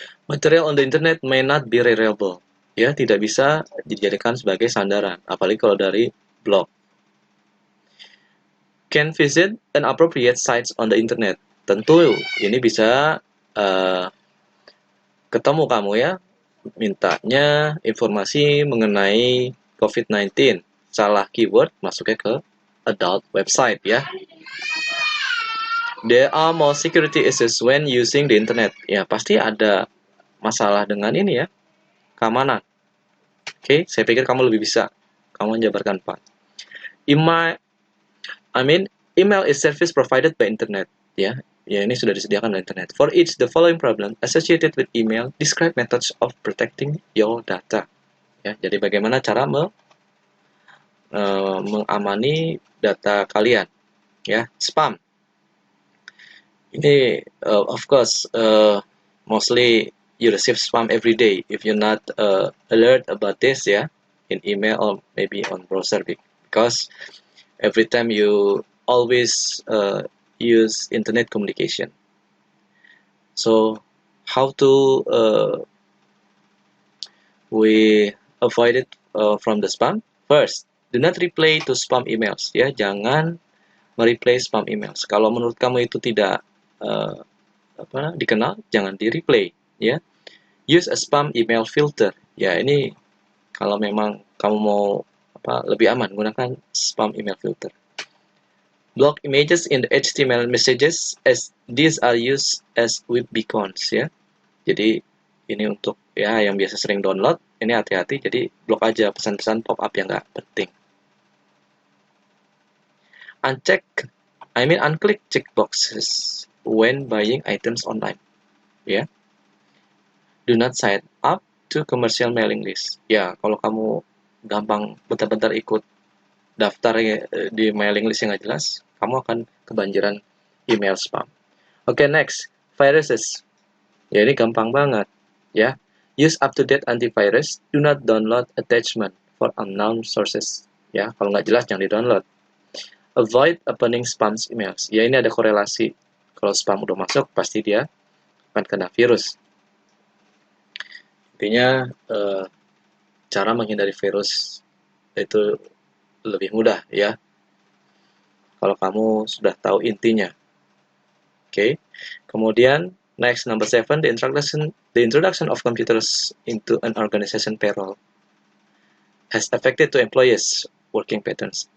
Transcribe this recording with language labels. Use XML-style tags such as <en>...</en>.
<en>Material on the internet may not be reliable,</en> <id>ya tidak bisa dijadikan sebagai sandaran, apalagi kalau dari blog.</id> <en>Can visit inappropriate sites on the internet.</en> <id>Tentu ini bisa ketemu kamu ya, mintanya informasi mengenai COVID-19, salah keyword masuknya ke adult website ya.</id> <en>There are more security issues when using the internet.</en> <id>Ya, pasti ada masalah dengan ini ya, keamanan. Oke, saya pikir kamu lebih bisa. Kamu menjabarkan 4.</id> <en>Email is service provided by internet.</en> <id>Ya, Ya, ini sudah disediakan di internet.</id> <en>For each the following problem associated with email, describe methods of protecting your data.</en> <id>Ya, jadi bagaimana cara mengamani data kalian? Ya, spam.</id> <en>Ini of course mostly you receive spam every day if you're not alert about this, ya, in email or maybe on browser, because every time you always use internet communication. So how to we avoid it from the spam? First, do not reply to spam emails.</en> <id>Ya, jangan mereply spam emails. Kalau menurut kamu itu tidak dikenal, jangan di reply. Ya,</id> <en>use a spam email filter.</en> <id>Ya, ini kalau memang kamu mau lebih aman, gunakan spam email filter.</id> <en>Block images in the HTML messages as these are used as web beacons, ya.</en> <id>Jadi ini untuk ya yang biasa sering download, ini hati-hati, jadi blok aja pesan-pesan pop-up yang nggak penting.</id> <en>Unclick checkboxes when buying items online. Ya. Do not sign up to commercial mailing list.</en> <id>Ya, kalau kamu gampang bentar-bentar ikut daftar di mailing list yang nggak jelas, kamu akan kebanjiran email spam.</id> <en>Oke, next, viruses.</en> <id>Ya, ini gampang banget, ya.</id> <en>Use up-to-date antivirus. Do not download attachment for unknown sources.</en> <id>Ya, kalau nggak jelas jangan di-download.</id> <en>Avoid opening spam emails.</en> <id>Ya, ini ada korelasi. Kalau spam udah masuk, pasti dia akan kena virus. Intinya, cara menghindari virus itu lebih mudah, ya, kalau kamu sudah tahu intinya. Oke.</id> <en>Kemudian next, number 7, the introduction of computers into an organization payroll has affected to employees working patterns.</en>